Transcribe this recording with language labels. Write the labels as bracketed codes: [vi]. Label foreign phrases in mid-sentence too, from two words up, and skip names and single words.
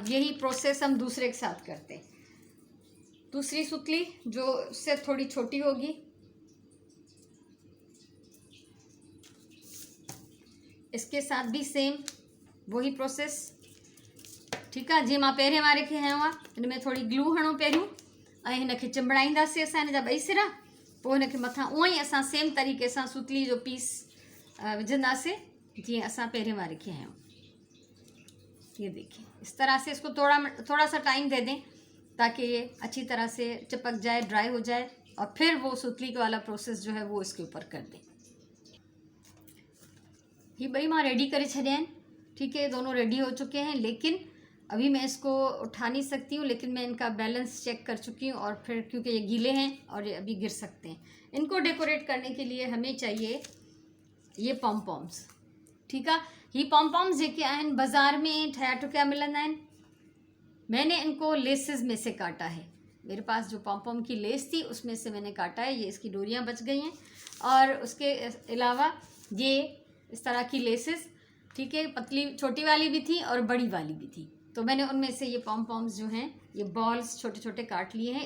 [hi] अब यही प्रोसेस हम दूसरे के साथ करते हैं। दूसरी सुतली जो उससे थोड़ी छोटी होगी, इसके साथ भी सेम वही प्रोसेस, ठीक है। [sd] जीअं मां पहिरें वारे खे हयो आहे, हिन में थोड़ी ग्लू हणो पहिरियों ऐं हिनखे चिंबड़ाईंदासीं असां हिन जा ॿई सिरा, पोइ हिनखे मथां उअं ई असां सेम तरीक़े सां सुतली जो पीस विझंदासीं जीअं असां पहिरें वारे खे हयूं। [hi] ये देखिए, इस तरह से इसको थोड़ा सा टाइम दे दें ताकि ये अच्छी तरह से चिपक जाए, ड्राई हो जाए, और फिर वो सुतली वाला प्रोसेस जो है वो इसके ऊपर कर दें। [sd] ये ॿई मां रेडी करे छॾिया आहिनि, [hi] ठीक है, दोनों रेडी हो चुके हैं। लेकिन अभी मैं इसको उठा नहीं सकती हूँ, लेकिन मैं इनका बैलेंस चेक कर चुकी हूँ, और फिर क्योंकि ये गीले हैं और ये अभी गिर सकते हैं। इनको डेकोरेट करने के लिए हमें चाहिए ये पॉम्पॉम्स, ठीक है। [sd] ये पॉम्पॉम्स जेके आहिनि बाज़ार में ठहिया ठुकिया मिलंदा आहिनि, [hi] मैंने इनको लेसेस में से काटा है। मेरे पास जो पॉम्पॉम की लेस थी उसमें से मैंने काटा है, ये इसकी डोरियाँ बच गई हैं। और उसके अलावा ये इस तरह की लेसेस, ठीक है, पतली छोटी वाली भी थी और बड़ी वाली भी थी, तो मैंने उनमें से ये पॉम्पॉम्स जो हैं ये बॉल्स छोटे छोटे काट लिए हैं।